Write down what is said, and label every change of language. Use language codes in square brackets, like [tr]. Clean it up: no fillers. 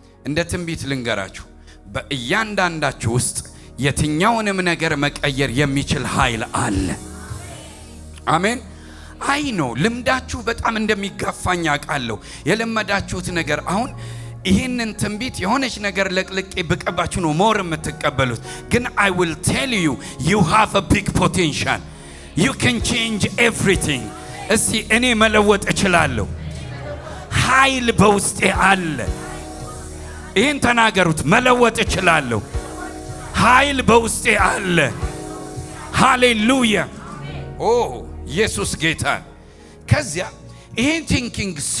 [am] እንደ ትንቢት ልንገራችሁ፣ በእያንዳንዳችሁ ውስጥ የትኛውንም ነገር መቀየር የሚችል ኃይል አለ። አሜን። አይ ነው ልምዳችሁ በጣም እንደሚጋፋኝ አውቃለሁ። የለመዳችሁት ነገር አሁን ይህንን ትንቢት የሆነች ነገር ለቅልቄ ብቀባችሁ ነው ሞር የምትቀበሉት። ግን [en] I will tell you, you have a big potential. You can change everything. [am] እስቲ እኔ መለወጥ እችላለሁ። ኃይል በውስጤ አለ። ይህን ተናገሩት። መለወጥ እችላለሁ። ኃይል በውስጤ አለ። ሃሌሉያ። ኦ ኢየሱስ ጌታ። ከዚያ ይህን ቲንኪንግ